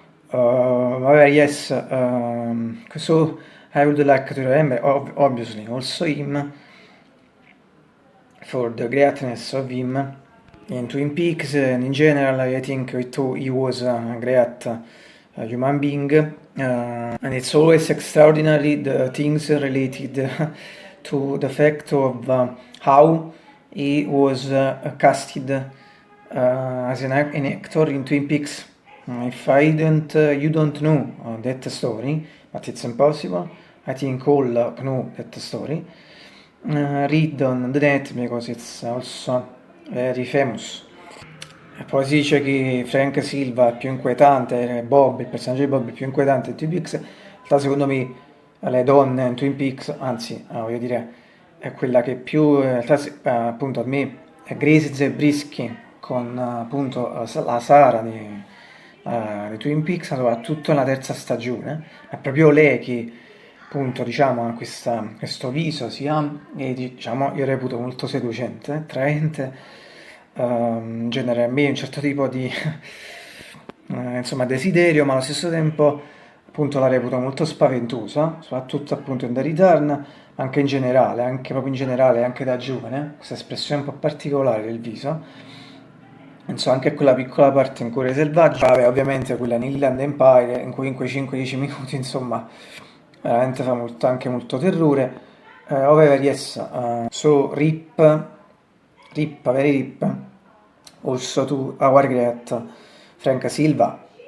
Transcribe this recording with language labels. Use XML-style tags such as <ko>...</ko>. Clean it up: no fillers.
<en>Yes, so I would like to remember, obviously, also him, for the greatness of him in Twin Peaks, and in general, I think he was a great human being, and it's always extraordinary the things related to the fact of how he was casted as an actor in Twin Peaks. If you don't know that story, but it's impossible, I think all know that story. Read on the net because it's also very famous.</en> <it>E poi si dice che Frank Silva è più inquietante, Bob, il personaggio di Bob è più inquietante in Twin Peaks. In realtà, secondo me, le donne in Twin Peaks, anzi, voglio dire, è quella che più, in realtà, appunto, a me è Gracie Zabriskie con appunto la Sara di Twin Peaks, soprattutto nella terza stagione. È proprio lei che, appunto, diciamo, ha questo viso, e diciamo, io reputo molto seducente, attraente. Genera a me un certo tipo di insomma desiderio, ma allo stesso tempo appunto la reputo molto spaventosa, soprattutto appunto in The Return, anche in generale, anche da giovane, questa espressione un po' particolare del viso, insomma anche quella piccola parte in Cuore Selvaggia, vabbè, ovviamente quella in Inland Empire, in quei 5-10 minuti, insomma, veramente fa anche molto terrore.</it> <en>However, yes, so rip, very rip, also to our great Frank Silva.</en>